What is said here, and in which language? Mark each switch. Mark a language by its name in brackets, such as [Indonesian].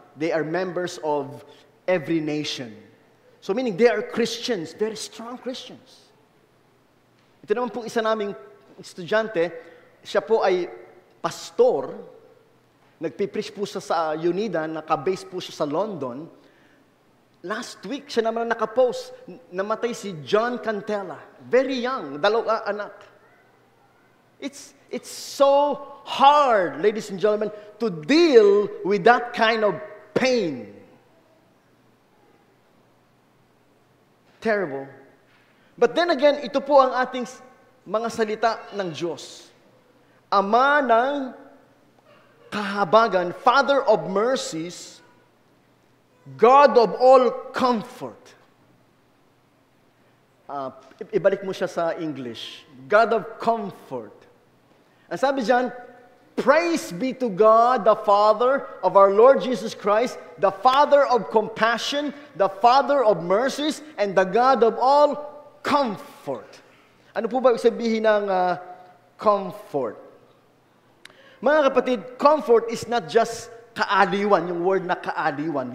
[English] They are members of Every Nation. So meaning, they are Christians, very strong Christians. [Filipino] Ito naman pong isa naming estudyante, siya po ay pastor, nagpipreach po siya sa UNIDA, naka-base po siya sa London. Last week, siya naman nakapost, namatay si John Cantella. [English] Very young, 2 anak. It's so hard, ladies and gentlemen, to deal with that kind of pain. Terrible. But then again, [Filipino] ito po ang ating mga salita ng Diyos. Ama ng kahabagan, [English] Father of mercies, God of all comfort. [Filipino] Ibalik mo siya sa English. [English] God of comfort. [Filipino] Ang sabi dyan, [English] praise be to God, the Father of our Lord Jesus Christ, the Father of compassion, the Father of mercies, and the God of all comfort. [Filipino] Ano po ba ibig sabihin ng comfort? Mga kapatid, [English] comfort is not just [Filipino] kaaliwan, yung word na kaaliwan.